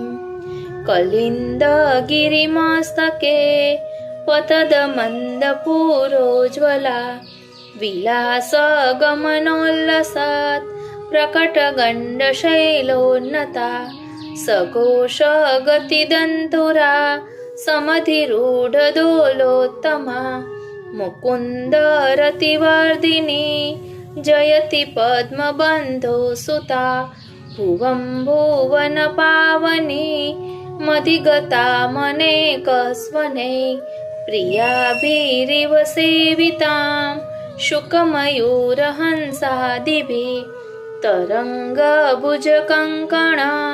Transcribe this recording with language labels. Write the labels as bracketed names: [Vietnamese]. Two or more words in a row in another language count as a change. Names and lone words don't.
[Sanskrit] कलिन्द गिरिमस्तके पतद मन्द पूरोज्ज्वला विलास गमनोल्लसत् प्रकट गण्ड शैलोन्नता सघोष गति दन्तुरा समधिरूढ दोलोत्तमा मुकुन्द रतिवर्धिनी जयति पद्मबन्धो सुता भुवं भुवन पावनी मधिगता मनेकस्वने प्रियाभिरिव सेवितां शुकमयूरहंसादिभिः तरङ्गभुजकङ्कणा